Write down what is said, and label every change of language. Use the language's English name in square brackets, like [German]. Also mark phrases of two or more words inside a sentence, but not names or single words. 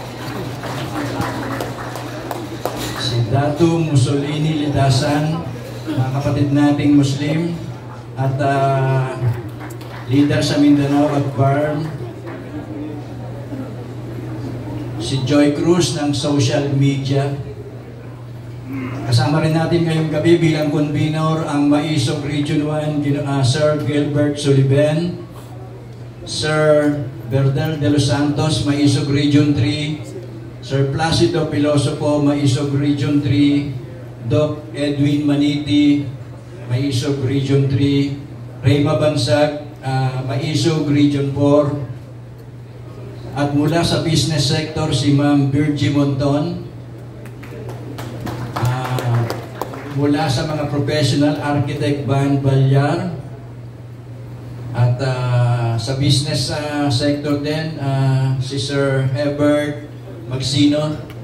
[Filipino] Si Datu Mussolini Lidasan, mga kapatid nating Muslim, at leader sa Mindanao at Barm. Si Joy Cruz ng [English] social media. [Filipino] Kasama rin natin ngayong gabi bilang convenor ang Maisog Region 1, Sir Gilbert Sullivan, Sir Berdel de los Santos, Maisog Region 3, Sir Placido Pilosopo, Maisog Region 3, Doc Edwin Maniti, Maisog Region 3, Reyma Bansag, Maisog Region 4, at mula sa [English] business sector [Filipino] si Ma'am Virgie Monton. Mula sa mga [English] professional architect [Filipino] Van Balyar, at sa [English] business sector [Filipino] din si Sir Herbert Magsino.